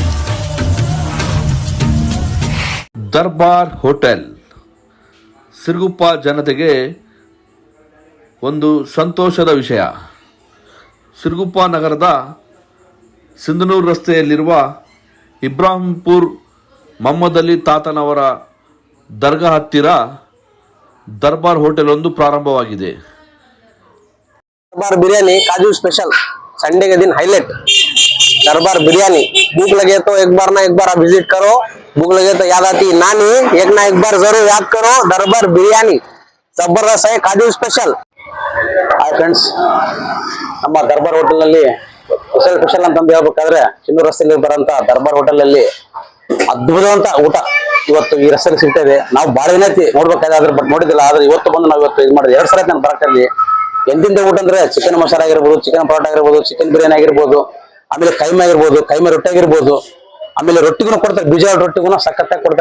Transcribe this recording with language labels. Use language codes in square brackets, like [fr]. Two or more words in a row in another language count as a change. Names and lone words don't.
[kn] ದರ್ಬಾರ್ ಹೋಟೆಲ್ ಸಿರುಗುಪ್ಪ ಜನತೆಗೆ ಒಂದು ಸಂತೋಷದ ವಿಷಯ. ಸಿರುಗುಪ್ಪ ನಗರದ ಸಿಂಧನೂರು ರಸ್ತೆಯಲ್ಲಿರುವ ಇಬ್ರಾಹಿಂಪುರ್ ಮೊಹಮ್ಮದ್ ಅಲಿ ತಾತನವರ ದರ್ಗಾ ಹತ್ತಿರ ದರ್ಬಾರ್ ಹೋಟೆಲ್ ಒಂದು ಪ್ರಾರಂಭವಾಗಿದೆ. [hi] दरबार बिरयानी काजू स्पेशल संडे के दिन हाईलाइट दरबार बिरयानी। भूख लगे तो एक बार आप विजिट करो। भूख लगे तो याद आती नानी, एक ना एक बार जरूर याद करो। दरबार बिरयानी जबरदस्त है, काजू स्पेशल। [en] Hi friends, [kn] ನಮ್ಮ ದರ್ಬಾರ್ ಹೋಟೆಲ್ ನಲ್ಲಿ ಸ್ಪೆಷಲ್ ಅಂತ ಹೇಳ್ಬೇಕಾದ್ರೆ ಚಿನ್ನೂರು ರಸ್ತೆಯಲ್ಲಿ ಬರುವಂತ ದರ್ಬಾರ್ ಹೋಟೆಲ್ ನಲ್ಲಿ ಅದ್ಭುತವಂತ ಊಟ ಇವತ್ತು ಈ ರಸ್ತೆಯಲ್ಲಿ ಸಿಗ್ತಾ ಇದೆ. ನಾವು ಬಾಳ ದಿನ ನೋಡ್ಬೇಕಾದ್ರೆ ಬಟ್ ನೋಡಿದಿಲ್ಲ, ಆದ್ರೆ ಇವತ್ತು ಬಂದು ನಾವು ಇವತ್ತು ಇದು ಮಾಡಿದ್ವಿ. 2 ಸಲ ನಾನು ಬರಕಲ್ಲಿ ಎಂತಿಂತ ಊಟ ಅಂದ್ರೆ ಚಿಕನ್ ಮಸಾಲ ಆಗಿರ್ಬೋದು, ಚಿಕನ್ ಪರೋಟ ಆಗಿರ್ಬೋದು, ಚಿಕನ್ ಬಿರಿಯಾನಿ ಆಗಿರ್ಬೋದು, ಆಮೇಲೆ ಕೈಮಾ ಆಗಿರ್ಬೋದು, ಕೈಮಾ ರೊಟ್ಟಿ ಆಗಿರ್ಬೋದು, ಆಮೇಲೆ ರೊಟ್ಟಿಗೂ ಕೊಡ್ತಾರೆ, ಬೀಜ ರೊಟ್ಟಿಗೂ ಸಖತ್ತಾಗಿ ಕೊಡ್ತಾರೆ.